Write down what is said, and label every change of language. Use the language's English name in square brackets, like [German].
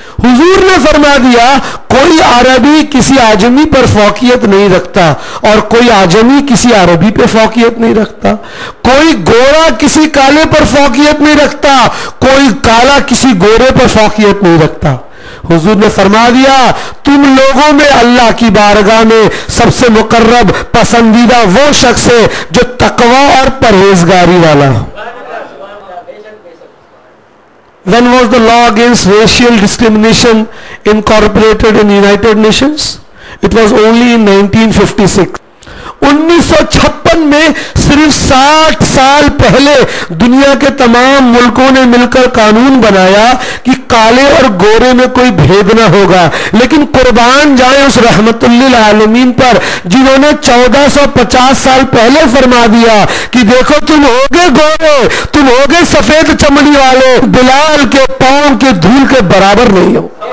[Urdu] حضور نے فرما دیا کوئی عربی کسی اعجمی پر فوقیت نہیں رکھتا اور کوئی اعجمی کسی عربی پہ فوقیت نہیں رکھتا, کوئی گورا کسی کالے پر فوقیت نہیں رکھتا, کوئی کالا کسی گورے پر فوقیت نہیں رکھتا. حضور نے فرما دیا تم لوگوں میں اللہ کی بارگاہ میں سب سے مقرب پسندیدہ وہ شخص ہے جو تقوی اور پرہیزگاری والا ہو. [English] When was the law against racial discrimination incorporated in United Nations? It was only in 1956. [Urdu] 1956 میں صرف 60 سال پہلے دنیا کے تمام ملکوں نے مل کر قانون بنایا کہ کالے اور گورے میں کوئی بھید نہ ہوگا. لیکن قربان جائیں اس رحمت للعالمین پر جنہوں نے 1450 سال پہلے فرما دیا کہ دیکھو تم ہوگے گورے, تم ہوگے سفید چمڑی والے, بلال کے پاؤں کے دھول کے برابر نہیں ہو.